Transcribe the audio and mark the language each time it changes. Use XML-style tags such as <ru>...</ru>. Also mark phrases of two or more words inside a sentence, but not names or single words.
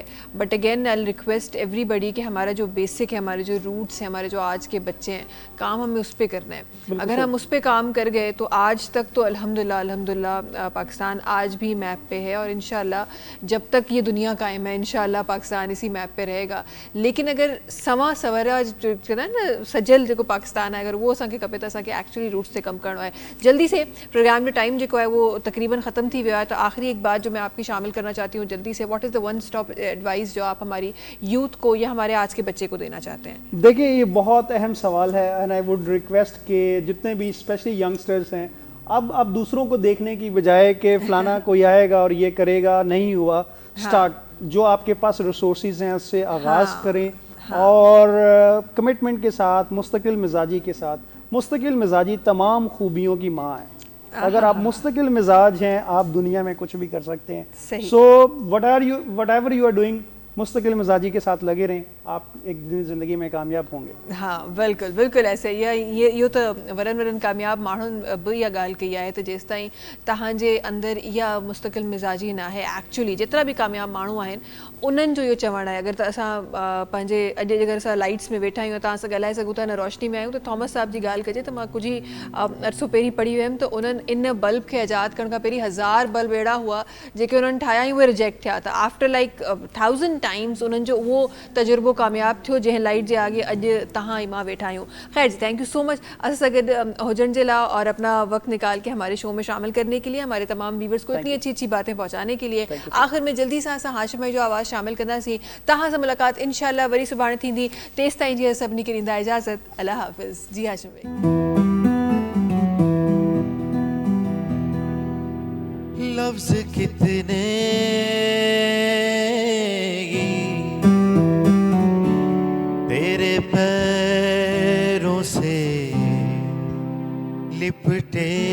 <en>But again I request everybody</en> <ur>کہ ہمارا جو بیسک ہے، ہمارے جو روٹس ہیں، ہمارے جو آج کے بچے ہیں، کام ہمیں اس پر کرنا ہے. اگر ہم اس پر کام کر گئے تو آج تک تو الحمدللہ پاکستان آج بھی میپ پہ ہے اور ان شاء اللہ جب تک یہ دنیا قائم ہے ان شاء اللہ پاکستان اسی میپ پہ رہے گا. لیکن اگر سما سورا کہنا ہے نا سجل جو پاکستان ہے، اگر وہ</ur> <sd>असांखे खपे तो असांखे</sd> <en>actually roots</en> <sd>से कम करणो है।</sd> <ur>جلدی سے پروگرام جو ٹائم جو ہے وہ تقریباً ختم</ur> <sd>थी वियो</sd> <ur>ہے، تو آخری ایک بات جو میں آپ کی شامل کرنا چاہتی ہوں جلدی سے,</ur> <en>What is the one stop advice</en> <ur>جو آپ ہماری یوتھ کو یا ہمارے آج کے بچے کو دینا چاہتے ہیں. دیکھیے یہ بہت اہم سوال ہے</ur> <en>and I would request</en> <ur>کہ جتنے بھی اسپیشلی ینگسٹرز ہیں، اب دوسروں کو دیکھنے کی بجائے کہ فلانا کوئی آئے گا اور یہ کرے گا، نہیں ہوا، اسٹارٹ جو آپ کے پاس ریسورسز ہیں اس سے آغاز کریں اور کمٹمنٹ کے ساتھ، مستقل مزاجی کے ساتھ. مستقل مزاجی تمام خوبیوں کی ماں ہے۔ اگر آپ مستقل مزاج ہیں آپ دنیا میں کچھ بھی کر سکتے ہیں.</ur> <en>So whatever you are doing,</en> <ur>مستقل مزاجی کے ساتھ لگے رہیں، آپ ایک دن زندگی میں کامیاب ہوں گے.</ur> <sd>हाँ बिल्कुल बिल्कुल ऐसे ये तो वरन वरन कामयाब माण्हुनि बि इहा ॻाल्हि कई आहे त जेसि ताईं तव्हांजे अंदरि इहा मुस्तकिल मिज़ाजी न आहे, एक्चुअली जेतिरा बि कामयाब माण्हू आहिनि उन्हनि जो इहो चवणु आहे। अगरि त असां पंहिंजे अॼु अगरि असां लाइट्स में वेठा आहियूं, तव्हां सां ॻाल्हाए सघूं था, न रोशनी में आहियूं, त थॉमस साहब जी ॻाल्हि कजे त मां कुझु ई अरसो पहिरीं पढ़ी हुयमि त उन्हनि इन बल्ब खे आज़ादु करण खां पहिरीं 1000 बल्ब अहिड़ा हुआ जेके उन्हनि ठाहिया ऐं उहे रिजेक्ट थिया। त</sd> <en>after like 1000 times</en> <sd>उन्हनि जो उहो तजुर्बो कामयाब थियो जंहिं लाइट जे आगे अॼु तव्हां ऐं मां वेठा आहियूं। ख़ैर जी,</sd> <en>Thank you so much</en> <sd>असां सां गॾु हुजण जे लाइ</sd> <ur>اور اپنا وقت نکال کے ہمارے شو میں شامل کرنے کے لیے، ہمارے تمام ویورز کو اتنی اچھی اچھی باتیں پہنچانے کے لیے.</ur> <sd>आखिर में जल्दी सां असां हाशिम भाई जो आवाज़ शामिल कंदासीं। तव्हां सां मुलाक़ात इंशाअल्लाह वरी सुभाणे थींदी। तेसि ताईं जी सभिनी खे ॾींदा इजाज़त। अल्लाह हाफ़िज़। जी हाशिम भाई।</sd> <ur>لفظ کتنے تیرے پیروں سے لپٹے</ur>